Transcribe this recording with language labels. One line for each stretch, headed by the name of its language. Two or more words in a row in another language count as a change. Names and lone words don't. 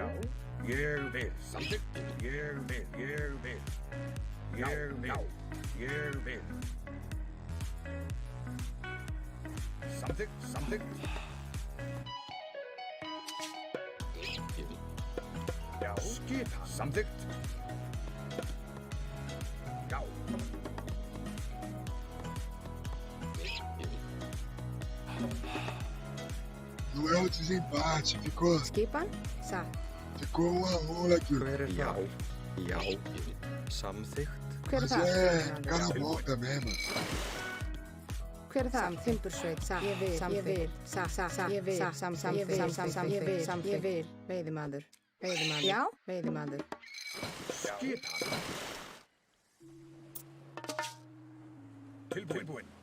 Icelandic: Ég vil. Samþykkt. Ég vil. Samþykkt. Já. Skipan. Samþykkt. Já.
Portuguese: Não é o desempate, ficou
Icelandic: Skipan? Satt.
Portuguese: Ficou 1-1 aqui.
Icelandic: Hver er Já. það? Já, samþykkt. Hver er
Portuguese: Mas
Icelandic: það?
Portuguese: é cara bom também, mano.
Icelandic: Hver er það? Timbursveit. Satt. Ég vil. Satt. Ég vil. Samþykkt. Ég vil. Veiðimaður. Já. Veiðimaður. Skipan. Tilbúin.